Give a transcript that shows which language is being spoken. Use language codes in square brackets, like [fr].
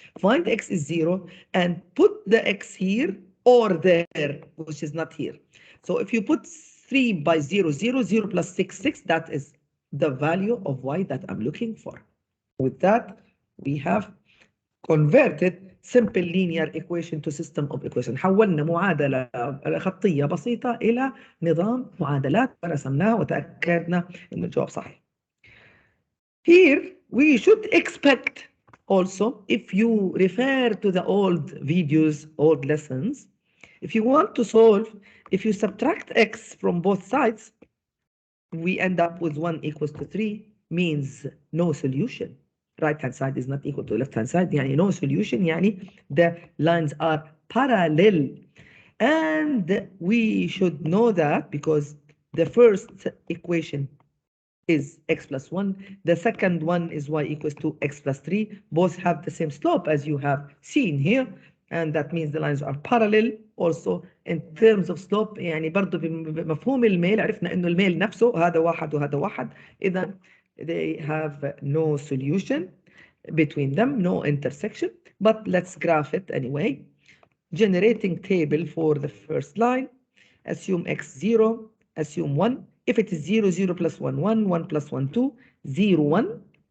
[en] Find x is 0 and put the x here or there, which is not here. So if you put 3 by 0, 0, 0 plus 6, 6, that is the value of y that I'm looking for. With that, we have converted simple linear equation to system of equation. [ar] حولنا معادلة خطية بسيطة إلى نظام معادلات ورسمناه وتأكدنا إن الجواب صحيح. [en] Here we should expect also, if you refer to the old videos, old lessons, if you want to solve, if you subtract x from both sides, we end up with 1 equals to 3, means no solution. Right hand side is not equal to left hand side, يعني no solution, يعني the lines are parallel. And we should know that because the first equation is x plus 1, the second one is y equals to x plus 3. Both have the same slope as you have seen here, and that means the lines are parallel. Also in terms of slope, [ar] يعني برضه بمفهوم الميل عرفنا انه الميل نفسه هذا واحد وهذا واحد. اذا [en] they have no solution between them, no intersection. But let's graph it anyway. Generating table for the first line. Assume x 0, assume 1. If it is 0, 0 plus 1, 1, 1 plus 1, 2, 0, 1.